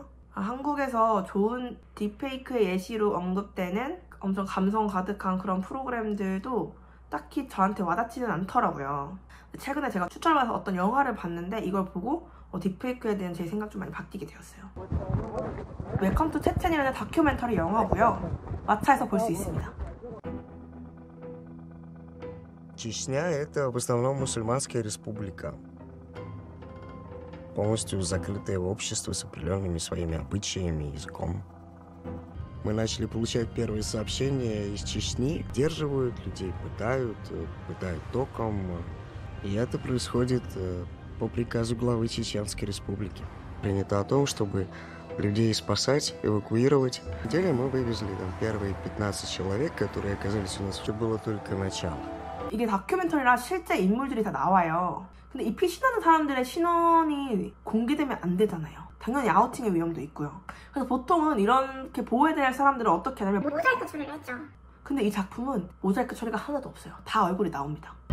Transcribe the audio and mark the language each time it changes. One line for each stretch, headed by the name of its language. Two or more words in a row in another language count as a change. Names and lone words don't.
Korean: 한국에서 좋은 딥페이크의 예시로 언급되는 엄청 감성 가득한 그런 프로그램들도 딱히 저한테 와닿지는 않더라고요. 최근에 제가 추천을 받아서 어떤 영화를 봤는데 이걸 보고 딥페이크에 대한 제 생각 좀 많이 바뀌게 되었어요. 웰컴 투 체첸이라는 다큐멘터리 영화고요. 왓챠에서 볼 수 있습니다.
Russian: Чечня – это в основном мусульманская республика. Полностью закрытое общество с определенными своими обычаями и языком. Мы начали получать первые сообщения из Чечни. Сдерживают людей, пытают током. И это происходит по приказу главы Чеченской республики. Принято о том, чтобы людей спасать, эвакуировать. В неделю мы вывезли первые 15 человек, которые оказались у нас. Это было только начало.
Korean: 이게 다큐멘터리라 실제 인물들이 다 나와요. 근데 이 피신하는 사람들의 신원이 공개되면 안 되잖아요. 당연히 아우팅의 위험도 있고요. 그래서 보통은 이렇게 보호해야 할 사람들은 어떻게 하냐면 모자이크 처리를 했죠. 근데 이 작품은 모자이크 처리가 하나도 없어요. 다 얼굴이 나옵니다.